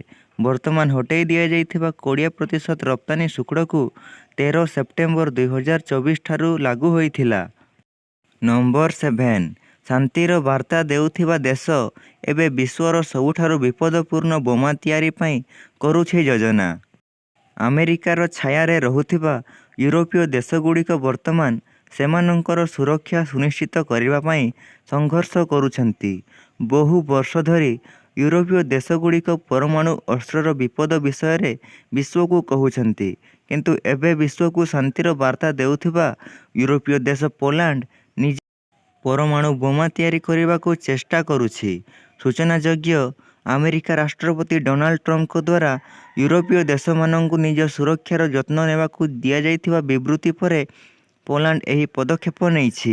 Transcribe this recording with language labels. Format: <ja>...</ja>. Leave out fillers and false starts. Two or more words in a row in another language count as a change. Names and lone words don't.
<or>ବର୍ତ୍ତମାନ ହଟେଇ ଦିଆ ଯାଇଥିବା 20% ରପ୍ତାନି ଶୁଳ୍କ କୁ 13 ସେପ୍ଟେମ୍ବର 2024 ଠାରୁ ଲାଗୁ ହୋଇଥିଲା। ନମ୍ବର 7 ଶାନ୍ତିର ବାର୍ତ୍ତା ଦେଉଥିବା ଦେଶ ଏବେ ବିଶ୍ୱର ସବୁଠାରୁ ବିପଦପୂର୍ଣ୍ଣ ବୋମା ତିଆରି ପାଇଁ କରୁଛି ଯୋଜନା। ଆମେରିକାର ଛାୟାରେ ରହୁଥିବା ୟୁରୋପୀୟ ଦେଶଗୁଡ଼ିକ ବର୍ତ୍ତମାନ ସେମାନଙ୍କର ସୁରକ୍ଷା ସୁନିଶ୍ଚିତ କରିବା ପାଇଁ ସଂଘର୍ଷ କରୁଛନ୍ତି। ବହୁ ବର୍ଷ ଧରି ୟୁରୋପୀୟ ଦେଶଗୁଡ଼ିକ ପରମାଣୁ ଅସ୍ତ୍ରର ବିପଦ ବିଷୟ ରେ ବିଶ୍ୱ କୁ କହୁଛନ୍ତି, କିନ୍ତୁ ଏବେ ବିଶ୍ୱ କୁ ଶାନ୍ତିର ବାର୍ତ୍ତା ଦେଉଥିବା ୟୁରୋପୀୟ ଦେଶ ପୋଲାଣ୍ଡ ପରମାଣୁ ବୋମା ତିଆରି କରିବାକୁ ଚେଷ୍ଟା କରୁଛି। ସୂଚନାଯୋଗ୍ୟ, ଆମେରିକା ରାଷ୍ଟ୍ରପତି ଡୋନାଲ୍ଡ ଟ୍ରମ୍ପଙ୍କ ଦ୍ୱାରା ୟୁରୋପୀୟ ଦେଶମାନଙ୍କୁ ନିଜ ସୁରକ୍ଷାର ଯତ୍ନ ନେବାକୁ ଦିଆଯାଇଥିବା ବିବୃତ୍ତି ପରେ ପୋଲାଣ୍ଡ ଏହି ପଦକ୍ଷେପ ନେଇଛି।</or>